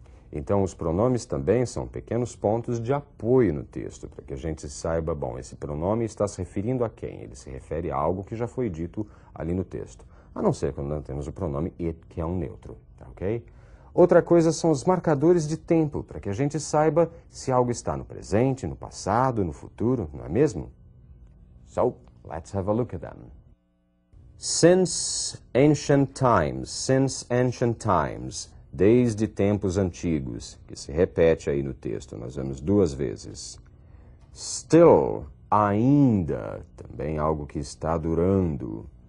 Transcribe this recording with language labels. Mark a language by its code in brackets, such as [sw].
[pt] Então, os pronomes também são pequenos pontos de apoio no texto, para que a gente saiba, bom, esse pronome está se referindo a quem? Ele se refere a algo que já foi dito ali no texto. A não ser quando nós temos o pronome it, que é um neutro, tá, ok? Outra coisa são os marcadores de tempo, para que a gente saiba se algo está no presente, no passado, no futuro, não é mesmo? [en] So, let's have a look at them. Since ancient times, [pt] desde tempos antigos, que se repete aí no texto, nós vemos duas vezes. Still, ainda, também algo que está durando.